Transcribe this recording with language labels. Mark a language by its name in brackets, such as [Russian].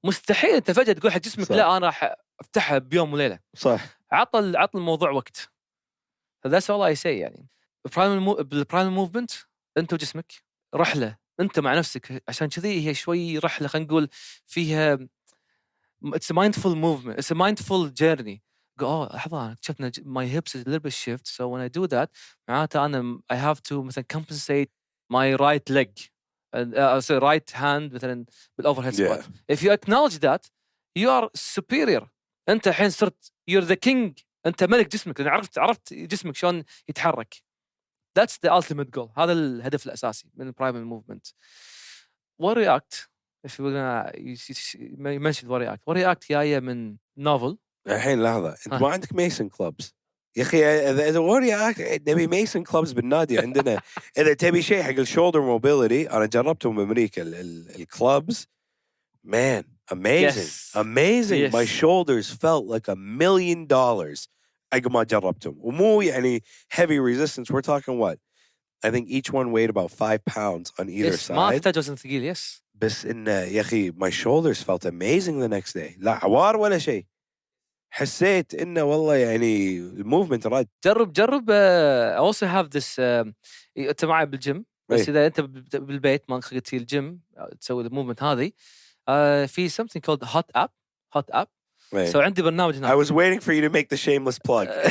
[Arabic] مستحيل انت فجاه تقول حق جسمك صح. لا انا راح افتحها بيوم وليله صح. عطل الموضوع وقت. فذاتس اول اي سي يعني بالبرايمال موفمنت انت وجسمك رحله انت مع نفسك عشان كذي هي شوي رحله خلينا نقول فيها it's a mindful movement it's a mindful journey. [English] لحظه شفنا my hips is a little bit shift so when I do that معناته انا I have to مثلا compensate my right leg so right hand مثلا بالاوفرهيد squat. If you acknowledge that you are superior. [Arabic] انت الحين صرت you're the king. انت ملك جسمك لان عرفت جسمك شلون يتحرك. [English] That's the ultimate goal. [Arabic] هذا الهدف الاساسي من البرايمال موفمنت. [English] warrior act if we're gonna you mentioned warrior act جايه من نوفل. [Arabic] الحين لحظه انت ما عندك ميسن كلوبز يا اخي اذا warrior act نبي ميسن كلوبز بالنادي عندنا. اذا تبي شيء حق الشولدر موبيليتي انا جربتهم بامريكا الكلوبز man amazing my shoulders felt like $1 million عقب ما جربتهم. ومو يعني heavy resistance we're talking what [English] I think each one weighed about 5 pounds on either Yes, ما side. [Arabic] تحتاج وزن ثقيل. Yes. [English] بس إن يا أخي my shoulders felt amazing the next day. [Arabic] لا عوار ولا شيء. حسيت إنه والله يعني الموفمنت راد. جرب I also have this أنت معي بالجيم بس إذا أنت بالبيت ما خليت الجيم تسوي الموفمنت هذه في something called hot app. So عندي برنامج هناك. [English] I was waiting for you to make the shameless plug.